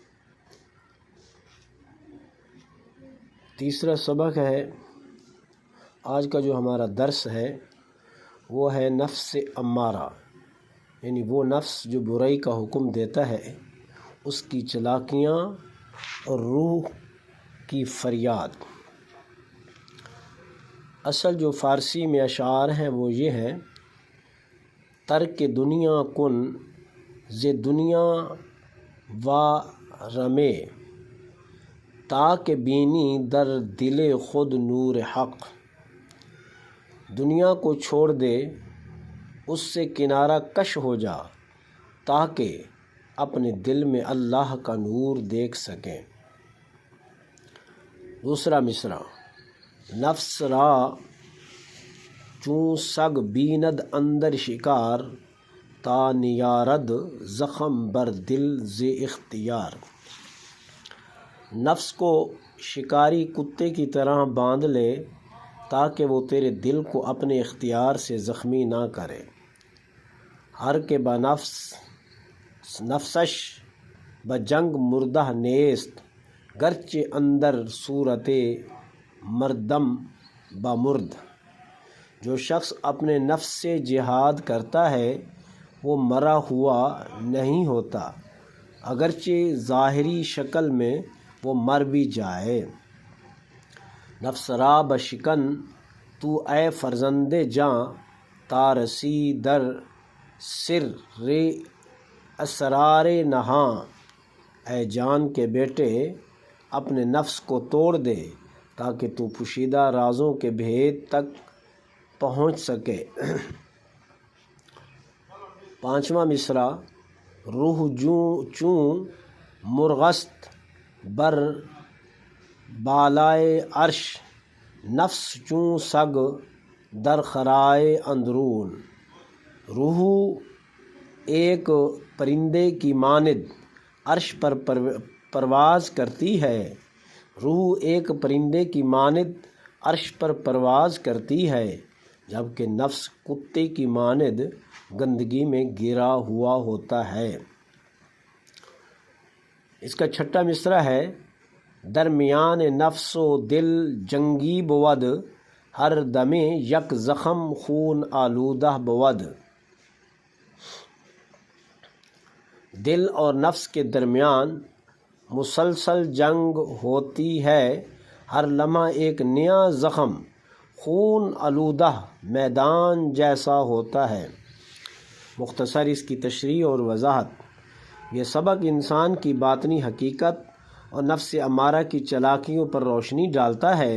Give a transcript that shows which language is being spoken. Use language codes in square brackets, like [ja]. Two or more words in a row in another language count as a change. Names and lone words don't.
[ur] تیسرا سبق ہے، آج کا جو ہمارا درس ہے وہ ہے نفس امارہ، یعنی وہ نفس جو برائی کا حکم دیتا ہے، اس کی چلاکیاں اور روح کی فریاد۔ اصل جو فارسی میں اشعار ہیں وہ یہ ہے: [fa] ترک دنیا کن ز دنیا و رمے، تاکہ بینی در دل خود نور حق۔ [ur] دنیا کو چھوڑ دے، اس سے کنارہ کش ہو جا، تاکہ اپنے دل میں اللہ کا نور دیکھ سکیں۔ دوسرا مصرع: [fa] نفس را چون سگ بیند اندر شکار، تا نیارد زخم بر دل ز اختیار۔ [ur] نفس کو شکاری کتے کی طرح باندھ لے تاکہ وہ تیرے دل کو اپنے اختیار سے زخمی نہ کرے۔ [fa] ہر کے با نفسش بجنگ مردہ نیست، گرچہ اندر صورت مردم بمرد۔ [ur] جو شخص اپنے نفس سے جہاد کرتا ہے وہ مرا ہوا نہیں ہوتا، اگرچہ ظاہری شکل میں وہ مر بھی جائے۔ [fa] نفس را بشکن تو اے فرزند جاں، تا رسی در سر اسرار نہاں۔ [ur] اے جان کے بیٹے، اپنے نفس کو توڑ دے تاکہ تو پوشیدہ رازوں کے بھید تک پہنچ سکے۔ پانچواں مصرع: [fa] روح چون مرغست بر بالائے عرش، نفس چون سگ در خرائے اندرون۔ [ur] روح ایک پرندے کی مانند عرش پر پرواز کرتی ہے۔ روح ایک پرندے کی مانند عرش پر پرواز کرتی ہے، جبکہ نفس کتے کی مانند گندگی میں گرا ہوا ہوتا ہے۔ اس کا چھٹا مصرع ہے: [fa] درمیان نفس و دل جنگی بود، ہر دمے یک زخم خون آلودہ بود۔ [ur] دل اور نفس کے درمیان مسلسل جنگ ہوتی ہے، ہر لمحہ ایک نیا زخم خون آلودہ میدان جیسا ہوتا ہے۔ مختصر اس کی تشریح اور وضاحت: یہ سبق انسان کی باطنی حقیقت اور نفس امارہ کی چلاکیوں پر روشنی ڈالتا ہے۔